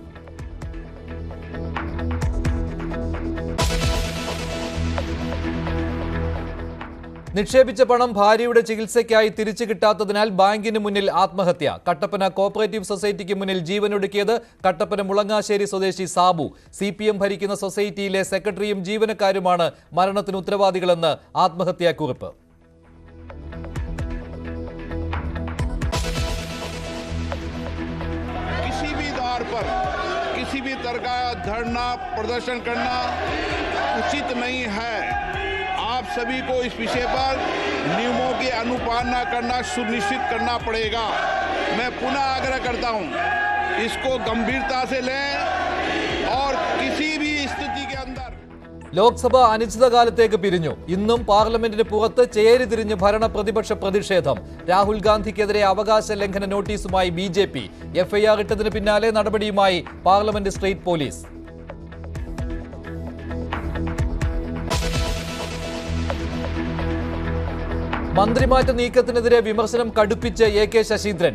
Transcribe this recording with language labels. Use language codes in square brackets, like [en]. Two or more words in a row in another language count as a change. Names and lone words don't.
[ml] നിക്ഷേപിച്ച പണം ഭാര്യയുടെ ചികിത്സയ്ക്കായി തിരിച്ചു കിട്ടാത്തതിനാൽ ബാങ്കിന് മുന്നിൽ ആത്മഹത്യ. കട്ടപ്പന കോഓപ്പറേറ്റീവ് സൊസൈറ്റിക്ക് മുന്നിൽ ജീവനൊടുക്കിയത് കട്ടപ്പന മുളങ്ങാശ്ശേരി സ്വദേശി സാബു. CPM ഭരിക്കുന്ന സൊസൈറ്റിയിലെ സെക്രട്ടറിയും ജീവനക്കാരുമാണ് മരണത്തിന് ഉത്തരവാദികളെന്ന് ആത്മഹത്യാക്കുറിപ്പ്. [hi] किसी भी तरह का धरना प्रदर्शन करना उचित नहीं है। आप सभी को इस विषय पर नियमों की अनुपालना करना सुनिश्चित करना पड़ेगा। मैं पुनः आग्रह करता हूं, इसको गंभीरता से लें और किसी भी स्थिति के अंदर. [ml] ലോക്സഭ അനിശ്ചിതകാലത്തേക്ക് പിരിഞ്ഞു. ഇന്നും പാർലമെന്റിന് പുറത്ത് ചേരി തിരിഞ്ഞ് ഭരണ പ്രതിപക്ഷ പ്രതിഷേധം. രാഹുൽ ഗാന്ധിക്കെതിരെ അവകാശ ലംഘന നോട്ടീസുമായി BJP. FIR ഇട്ടതിന് പിന്നാലെ നടപടിയുമായി പാർലമെന്റ് സ്ട്രീറ്റ് പോലീസ്. മന്ത്രിമാറ്റ നീക്കത്തിനെതിരെ വിമർശനം കടുപ്പിച്ച് AK ശശീന്ദ്രൻ.